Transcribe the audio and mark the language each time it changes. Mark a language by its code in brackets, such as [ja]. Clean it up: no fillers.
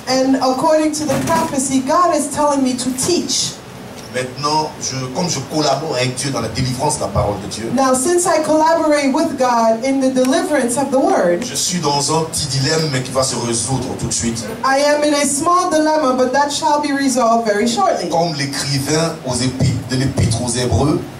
[en] And according to the prophecy, God is telling me to teach. [fr] Maintenant, comme je collabore avec Dieu dans la délivrance de la parole de Dieu, [en] Now, since I collaborate with God in the deliverance of the word, [fr] je suis dans un petit dilemme, mais qui va se résoudre tout de suite. [en] I am in a small dilemma, but that shall be resolved very shortly. [fr] Comme l'écrivain de l'Épître aux Hébreux,